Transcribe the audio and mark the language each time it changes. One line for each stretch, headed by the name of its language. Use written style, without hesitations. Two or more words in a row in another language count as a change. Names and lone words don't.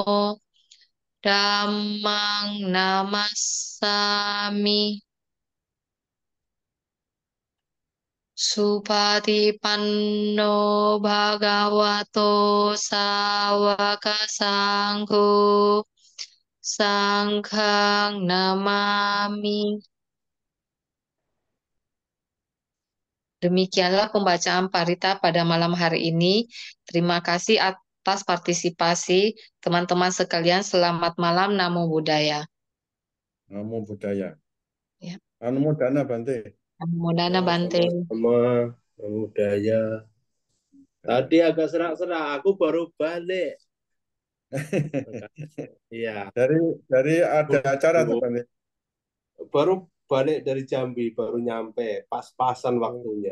Pali: Dhammang Namassami Supatipanno Bhagavato Sawaka Sangho Sanghang Namami.
Indonesian: Demikianlah pembacaan parita pada malam hari ini. Terima kasih atas partisipasi teman-teman sekalian. Selamat malam.
Pali: Namo Buddhaya. Namo Buddhaya.
Indonesian: Ya.
Pali: Namo Dana Bante. Namo Dana Bante.
Indonesian: Sama-sama, budaya. Tadi agak serak-serak, aku baru balik. Iya. Dari ada acara tuh Bante. Baru balik dari Jambi, baru nyampe, pas-pasan waktunya.